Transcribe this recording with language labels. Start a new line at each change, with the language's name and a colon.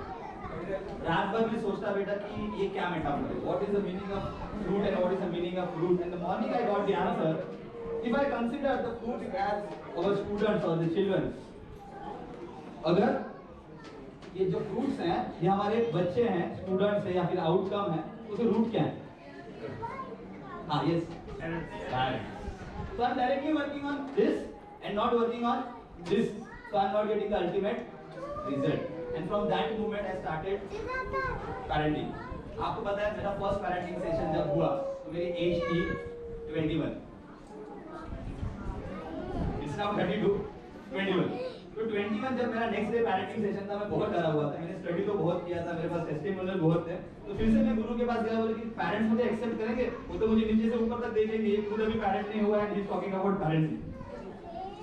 Hindi: रात भर में सोचता बेटा कि ये क्या मेटाफर है,
English: what is the meaning of fruit
Hindi: and what is the meaning of fruit.
English: And the morning I got the answer. If I consider the fruit as our students or the children,
Hindi: अगर ये जो fruits हैं ये हमारे बच्चे हैं, students हैं या फिर आउटकम है, उसके रूट क्या है?
English: हाँ, yes, so I'm directly working on this and not working on this, so I'm not getting the ultimate result। And from that moment I started parenting।
Hindi: आपको पता है मेरा फर्स्ट पेरेंटिंग सेशन जब हुआ तो मेरी एज थी 21।
English: It's now 32, 21।
Hindi: तो 21 जब मेरा नेक्स्ट डे पेरेंटिंग सेशन था मैं बहुत डरा हुआ था। मैंने स्टडी तो बहुत किया था, मेरे पास टेस्टिमोनियल बहुत थे। तो फिर से मैं गुरु के पास गया, बोले कि पेरेंट्स मुझे एक्सेप्ट करेंगे? वो तो मुझे नीचे से ऊपर तक देखेंगे, ये खुद अभी पेरेंट नहीं हुआ है,
English: He is talking about parenting.